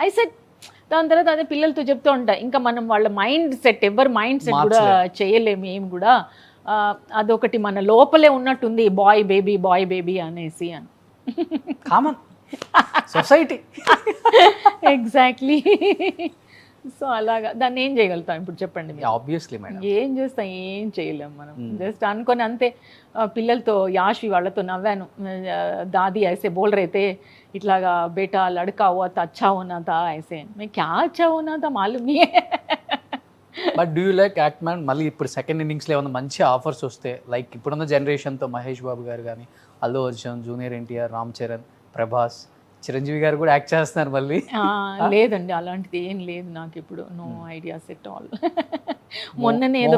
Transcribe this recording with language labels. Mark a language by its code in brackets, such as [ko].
[te] I set దాని తర్వాత అదే పిల్లలతో చెప్తూ ఉంటా, ఇంకా మనం వాళ్ళ మైండ్ సెట్ ఎవరి మైండ్ సెట్ కూడా చేయలేము ఏం కూడా. అదొకటి మన లోపలే ఉన్నట్టుంది బాయ్ బేబీ అనేసి అని. Common society. ఎగ్జాక్ట్లీ. సో అలాగా దాన్ని ఏం చేయగలుగుతాం ఇప్పుడు చెప్పండి మీరు? ఆబ్వియస్లీ మేడం ఏం చేస్తాం, ఏం చేయలేం మనం. జస్ట్ అనుకొని అంతే. పిల్లలతో యాషి వాళ్ళతో నవ్వాను, [hi] దాदी ऐसे बोल रहे थे [te] ఇట్లాగా బేటా [hi] లड़का हुआ था अच्छा होना था ऐसे. मैं क्या अच्छा होना था मालूम नहीं है. [en] But do you like act man? [te] మళ్ళీ ఇప్పుడు సెకండ్ ఇన్నింగ్స్లో ఏమైనా మంచి ఆఫర్స్ వస్తే, లైక్ ఇప్పుడున్న జనరేషన్తో మహేష్ బాబు గారు కానీ, అల్లు అర్జున్, జూనియర్ ఎన్టీఆర్, రామ్ చరణ్, ప్రభాస్, చిరంజీవి గారు కూడా యాక్ట్ చేస్తున్నారు మళ్ళీ. లేదండి అలాంటిది ఏం లేదు నాకు ఇప్పుడు. No ideas at all. మొన్ననే ఏదో